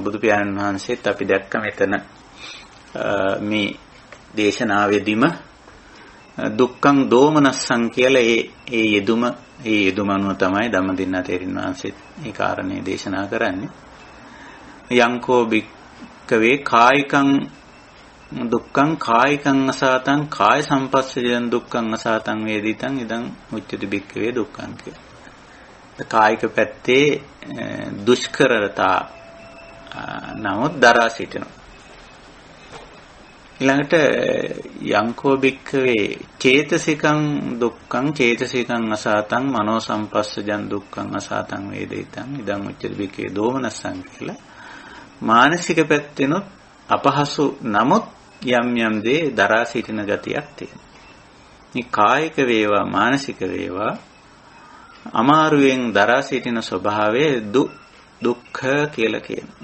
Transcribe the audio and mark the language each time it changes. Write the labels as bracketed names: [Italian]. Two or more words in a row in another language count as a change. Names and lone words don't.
[Sinhala] බුදු පියාණන් වහන්සේත් අපි දැක්ක මෙතන මේ දේශනාවේදීම [Pali] දුක්ඛං දෝමනස්සං [Sinhala] කියලා ඒ යෙදුම අනුව තමයි ධම්මදින්නා තේරින් වහන්සේ මේ කාරණේ දේශනා කරන්නේ. [Pali] යංකෝ භික්ඛවේ කායිකං දුක්ඛං කායිකං අසාතං කාය සම්පස්සජං දුක්ඛං අසාතං වේදිතං ඉදං උච්චති භික්ඛවේ දුක්ඛං කියලා. [Sinhala] කායික පැත්තේ දුෂ්කරතා නමුත් දරා සිටිනවා. ඊළඟට [Pali] යංකෝ භික්ඛවේ චේතසිකං දුක්ඛං චේතසිකං අසාතං මනෝ සම්පස්සජං දුක්ඛං අසාතං වේදිතං ඉදං උච්චති භික්ඛවේ දෝමනස්සං කියලා. [Sinhala] මානසික පැත්තෙනොත් අපහසු නමුත් යම් දේ දරා සිටින ගතියක් තියෙනවා. මේ කායික වේවා මානසික වේවා අමාරුවෙන් දරා සිටින ස්වභාවයේ දුක්ඛ කියලා කියනවා.